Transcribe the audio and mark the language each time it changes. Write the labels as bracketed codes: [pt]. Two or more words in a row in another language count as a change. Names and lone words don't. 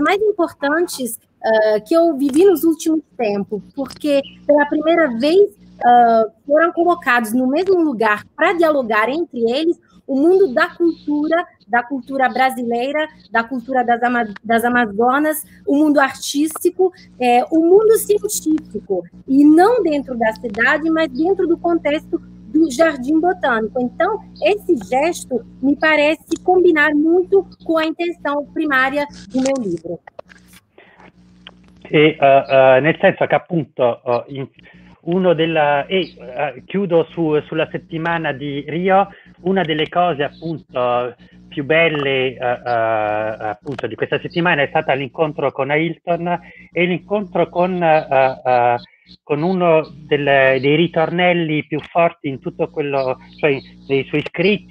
[pt] mais importantes que eu vivi nos últimos tempos, porque pela primeira vez foram colocados no mesmo lugar para dialogar entre eles o mundo da cultura brasileira, da cultura das Amazonas, o mundo artístico, o mundo científico, e não dentro da cidade, mas dentro do contexto do Jardim Botânico. Então, esse gesto me parece combinar muito com a intenção primária do meu livro. [it] Nel senso che appunto chiudo sulla settimana di Rio. Una delle cose appunto più belle appunto di questa settimana è stata l'incontro con Ailton e l'incontro con uno dei ritornelli più forti in tutto quello, cioè nei suoi scritti,